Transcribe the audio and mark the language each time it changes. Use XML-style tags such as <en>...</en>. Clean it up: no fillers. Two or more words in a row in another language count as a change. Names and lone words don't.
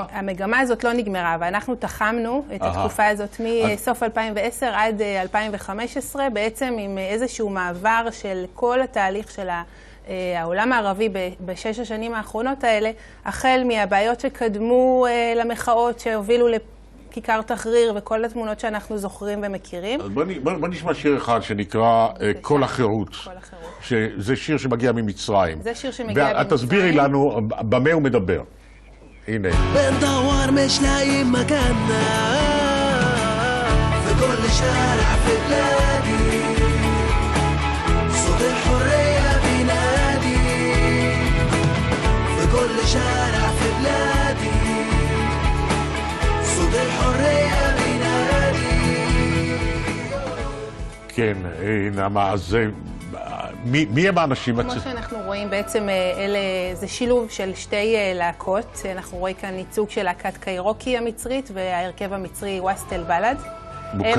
<he>המגמה הזאת לא נגמרה, ואנחנו תחמנו את התקופה הזאת מסוף 2010 עד 2015, בעצם עם איזשהו מעבר של כל התהליך של העולם הערבי בשש השנים האחרונות האלה, החל מהבעיות שקדמו למחאות שהובילו כיכר תחריר וכל התמונות שאנחנו זוכרים ומכירים. אז בוא נשמע שיר אחד שנקרא כל החירות. כל החירות. שזה שיר שמגיע ממצרים. זה שיר שמגיע ממצרים. ואת תסבירי לנו במה הוא מדבר. הנה.</he> <ar>بندور مش لاقي مكاننا في كل شارع في بلادي صوت الحرية بينادي في كل شارع في بلادي صوت الحرية بينادي.</ar> <he>כן, נעמה, אז מי הם האנשים? כמו שאנחנו רואים, בעצם זה שילוב של שתי להקות. אנחנו רואים כאן ייצוג של להקת קיירוקי המצרית וההרכב המצרי ווסטל בלד. מוכר?</he>